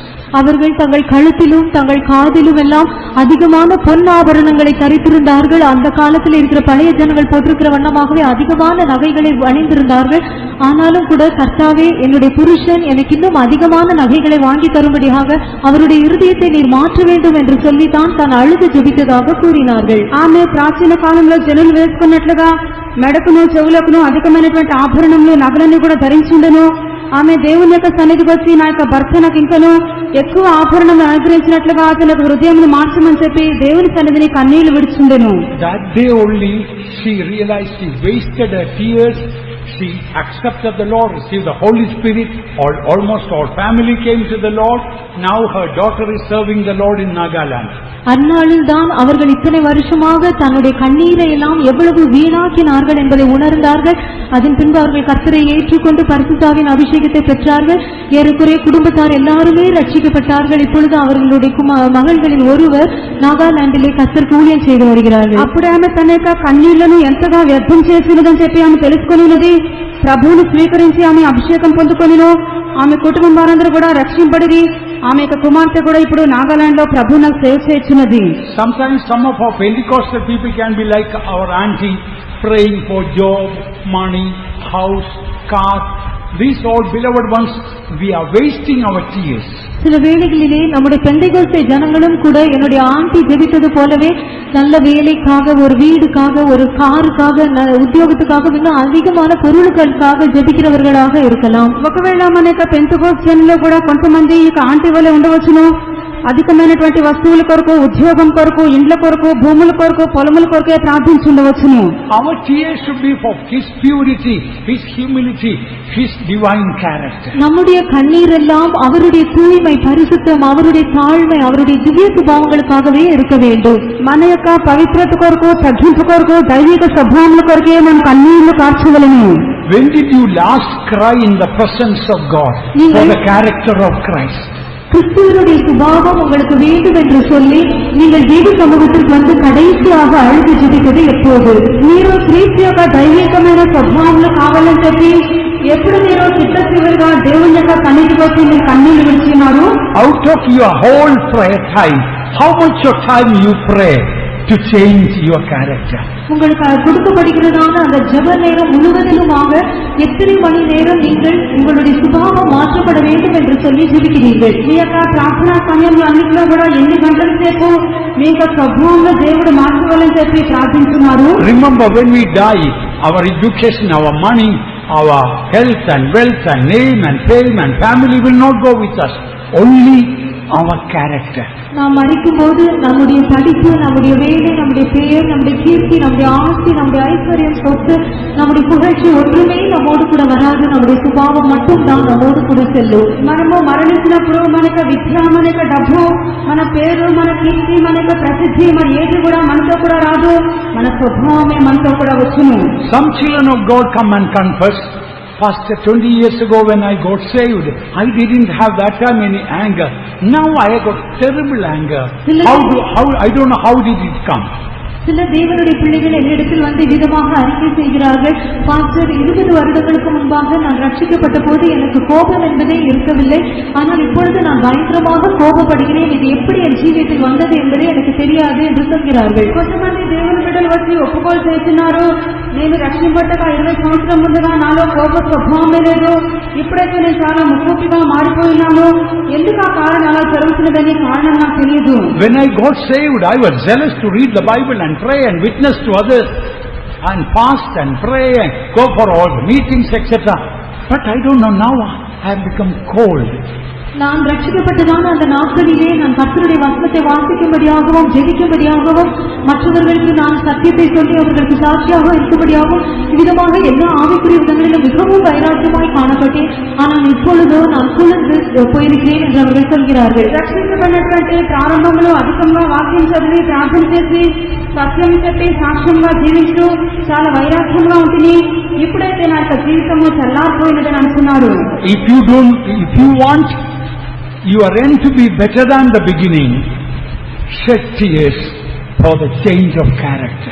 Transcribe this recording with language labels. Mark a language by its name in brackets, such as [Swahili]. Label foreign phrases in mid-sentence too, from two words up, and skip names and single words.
[Tamil] அவர்கள் தங்கள் கழுத்திலும் தங்கள் காதிலும் எல்லாம் அதிகமான பொன் ஆபரணங்களை தரித்திருந்தார்கள். அந்த காலத்தில் இருக்கிற பழைய ஜனங்கள் போட்டிருக்கிற வண்ணமாகவே அதிகமான நகைகளை அணிந்திருந்தார்கள். ஆனாலும் கூட கர்த்தாவே, என்னுடைய புருஷன் எனக்கு இன்னும் அதிகமான நகைகளை வாங்கி தரும்படியாக அவருடைய இருதயத்தை நீர் மாற்ற வேண்டும் என்று சொல்லித்தான் தான் அழுது ஜெபித்ததாக கூறினார்கள். [Telugu] ఆమె ప్రాచీన కాలంలో జనులు వేసుకున్నట్లుగా మెడకును చెవులకును అధికమైనటువంటి ఆభరణములు నగలన్నీ కూడా ధరించుండెను. ఆమె దేవుని యొక్క సన్నిధికి వచ్చి నా యొక్క భర్త నాకు ఇంకను ఎక్కువ ఆభరణములు అనుగ్రహించినట్లుగా అతని హృదయమును మార్చమని చెప్పి దేవుని సన్నిధిని కన్నీళ్లు విడుచుండెను. [English] That day only she realized she wasted her tears. She accepted the Lord, received the Holy Spirit. Almost all family came to the Lord. Now her daughter is serving the Lord in Nagaland. [Tamil] அந்நாளில் தான் அவர்கள் இத்தனை வருஷமாக தன்னுடைய கண்ணீரை எல்லாம் எவ்வளவு வீணாக்கினார்கள் என்பதை உணர்ந்தார்கள். அதன் பின்பு அவர்கள் கர்த்தரை ஏற்றுக்கொண்டு பரிசுத்தாவின் அபிஷேகத்தை பெற்றார்கள். ஏறக்குறைய குடும்பத்தார் எல்லாருமே ரட்சிக்கப்பட்டார்கள். இப்பொழுது அவர்களுடைய மகள்களில் ஒருவர் நாகாலாண்டிலே கர்த்தருக்கு ஊழியம் செய்து வருகிறார்கள். [Telugu] అప్పుడే ఆమె తన యొక్క కన్నీళ్లను ఎంతగా వ్యర్థం చేసినదని చెప్పి ఆమె తెలుసుకొనినది. ప్రభువును స్వీకరించి ఆమె అభిషేకం పొందుకొనిను. ఆమె కుటుంబం వారందరూ కూడా రక్షింపబడి ఆమె యొక్క కుమార్తె కూడా ఇప్పుడు నాగాలాండ్ లో ప్రభువును సేవ చేస్తున్నది. [English] Sometimes some of our Pentecostal people can be like our auntie, praying for job, money, house, car. These all beloved ones, we are wasting our tears. [Tamil] சில வேளைகளிலே நம்முடைய பெந்தைகோஸ்தே ஜனங்களும் கூட என்னுடைய ஆண்டி ஜெபித்தது போலவே நல்ல வேலைக்காக, ஒரு வீடுக்காக, ஒரு காருக்காக, உத்தியோகத்துக்காக, இன்னும் அதிகமான பொருளுக்காக ஜெபிக்கிறவர்களாக இருக்கலாம். [Telugu] ఒకవేళ మన యొక్క పెంతెకోస్తు జనుల్లో కూడా కొంతమంది ఇక ఆంటీ వలె ఉండవచ్చును. అధికమైనటువంటి వస్తువుల కొరకు, ఉద్యోగం కొరకు, ఇండ్ల కొరకు, భూముల కొరకు, పొలముల కొరకే ప్రార్థించుండవచ్చును. [English] Our tears should be for His purity, His humility, His divine character. [Tamil] நம்முடைய கண்ணீர் எல்லாம் அவருடைய தூய்மை, பரிசுத்தம், அவருடைய தாழ்மை, அவருடைய திவ்ய சுபாவங்களுக்காகவே இருக்க வேண்டும். [Telugu] మన యొక్క పవిత్రత కొరకు, తగ్గింపు కొరకు, దైవిక స్వభావముల కొరకే మనం కన్నీళ్లు కార్చవలెను. [English] When did you last cry in the presence of God for the character of Christ? [Tamil] கிறிஸ்துவனுடைய சுபாவம் உங்களுக்கு வேண்டும் என்று சொல்லி நீங்கள் தேவ சமூகத்திற்கு வந்து கடைசியாக அழுது ஜெபித்தது எப்போது? [Telugu] మీరు క్రీస్తు యొక్క దైవికమైన స్వభావములు కావాలని చెప్పి ఎప్పుడు మీరు చిత్తశివులుగా దేవుని యొక్క సన్నిధికి వచ్చి మీరు కన్నీళ్లు విడిచినారు? [English] Out of your whole prayer time, how much of time you pray to change your character? [Tamil] உங்களுக்கு கொடுக்கப்படுகிறதான அந்த ஜெப நேரம் முழுவதிலுமாக எத்தனை மணி நேரம் நீங்கள் உங்களுடைய சுபாவம் மாற்றப்பட வேண்டும் என்று சொல்லி ஜெபிக்கிறீர்கள்? [Telugu] మీ యొక్క ప్రార్థనా సమయంలో అన్నింటిలో కూడా ఎన్ని గంటల సేపు మీ యొక్క స్వభావంలో దేవుడు మార్చవాలని చెప్పి ప్రార్థిస్తున్నారు? [English] Remember, when we die, our education, our money, our health and wealth and name and fame and family will not go with us. Only our character. [Tamil] நாம் மரிக்கும் போது நம்முடைய படிப்பு, நம்முடைய வேலை, நம்முடைய பெயர், நம்முடைய கீர்த்தி, நம்முடைய ஆஸ்தி, நம்முடைய ஐஸ்வர்யம், சொத்து, நம்முடைய புகழ்ச்சி ஒன்றுமே நம்மோடு கூட வராது. நம்முடைய சுபாவம் மட்டும் தான் நம்மோடு கூட செல்லும். [Telugu] మనము మరణించినప్పుడు మన యొక్క విద్య, మన యొక్క డబ్బు, మన పేరు, మన కీర్తి, మన యొక్క ప్రసిద్ధి, మరి ఏది కూడా మనతో కూడా రాదు. మన స్వభావమే మనతో కూడా వచ్చును. [English] Some children of God come and confess, Pastor, 20 years ago when I got saved, I didn't have that time any anger. Now I got terrible anger. I don't know how did it come. [Tamil] சில தேவனுடைய பிள்ளைகள் என்னிடத்தில் வந்து விதமாக அறிக்கை செய்கிறார்கள். பாஸ்டர், 20 வருடங்களுக்கு முன்பாக நான் ரட்சிக்கப்பட்ட போது எனக்கு கோபம் என்பதே இருக்கவில்லை. ஆனால் இப்பொழுது நான் பயங்கரமாக கோபப்படுகிறேன். இது எப்படி என் ஜீவியத்தில் வந்தது என்பதே எனக்கு தெரியாது என்று சொல்கிறார்கள். [Telugu] కొంతమంది దేవుని బిడ్డలు వచ్చి ఒప్పుకోలు చేస్తున్నారు, నేను రక్షింపబడ్డగా 20 సంవత్సరాల ముందుగా నాలో కోప స్వభావమే లేదు, ఇప్పుడైతే నేను చాలా ముక్కుపిగా మారిపోయినాను. ఎందుకు ఆ కారణం అలా జరుగుతున్నదని కారణం నాకు తెలియదు. [English] When I got saved, I was zealous to read the Bible and pray and witness to others and fast and pray and go for all the meetings, etc. But I don't know, now I have become cold. [Tamil] நான் ரட்சிக்கப்பட்டதான அந்த நாட்களிலே நான் கர்த்தருடைய வசனத்தை வாசிக்கும்படியாகவும் ஜெபிக்கும்படியாகவும் மற்றவர்களுக்கு நான் சத்தியத்தை சொல்லி அவர்களுக்கு சாட்சியாக இருக்கும்படியாகவும் இவ்விதமாக எல்லா ஆவிக்குரிய விதங்களிலும் மிகவும் வைராக்கியமாய் காணப்பட்டேன். ஆனால் இப்பொழுதோ நான் குளிர்ந்து போயிருக்கிறேன் என்று அவர்கள் சொல்கிறார்கள். [Telugu] రక్షించబడినటువంటి ప్రారంభంలో అధికంగా వాక్యం చదివి ప్రార్థన చేసి సత్యం చెప్పి సాక్ష్యంగా జీవిస్తూ చాలా వైరాగ్యంగా ఉంటుంది. ఇప్పుడైతే నా యొక్క జీవితము చల్లారిపోయినదని అంటున్నారు. [English] If you want your end to be better than the beginning, shed tears for the change of character.